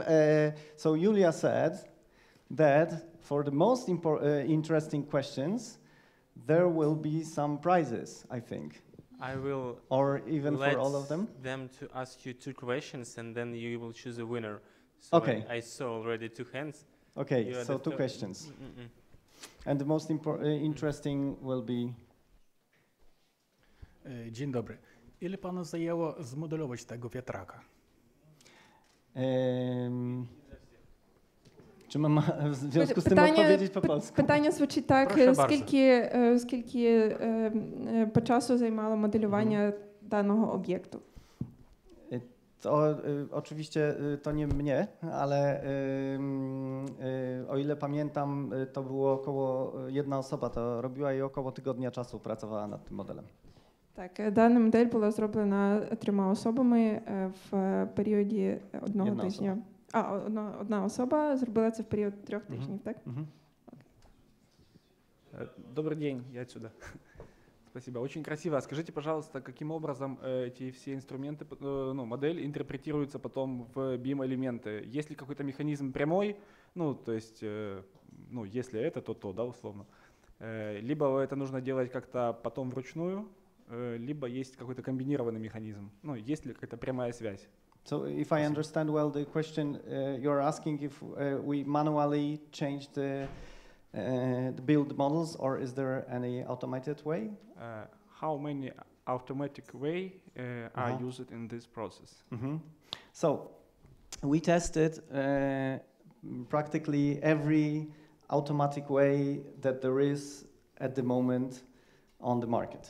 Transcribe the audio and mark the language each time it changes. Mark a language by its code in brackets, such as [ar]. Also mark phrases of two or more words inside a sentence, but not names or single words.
[en] So Julia said that for the most interesting questions, there will be some prizes, I think. I will or even let for all of them to ask you 2 questions and then you will choose a winner. So okay. I saw already 2 hands. Okay, so 2 questions. And the most interesting will be... [pl] Dzień dobry. Ile panu zajęło zmodelować tego wiatraka? Czy mam w związku z tym odpowiedzieć po polsku? [uk] Питання звучить так, скільки по часу займало моделювання даного об'єкту? [pl] To oczywiście to nie mnie, ale o ile pamiętam, to było około jedna osoba to robiła i około tygodnia czasu pracowała nad tym modelem. [uk] Так, дана модель була зроблена 3 особами в періоді 1 тижня. Одна особа зробила це в період 3 тижнів, так? [ru] Добрый день, я отсюда. Спасибо, очень красиво. Скажите, пожалуйста, каким образом эти все инструменты, модель интерпретируется потом в BIM-элементы? Есть ли какой-то механизм прямой, то есть, если это, то то, да, условно. Либо это нужно делать как-то потом вручную, либо есть какой-то комбинированный механизм. Есть ли какая-то прямая связь? [en] So if I understand well the question, you're asking if we manually change the build models, or is there any automated way? How many automatic way are used in this process? So we tested practically every automatic way that there is at the moment on the market.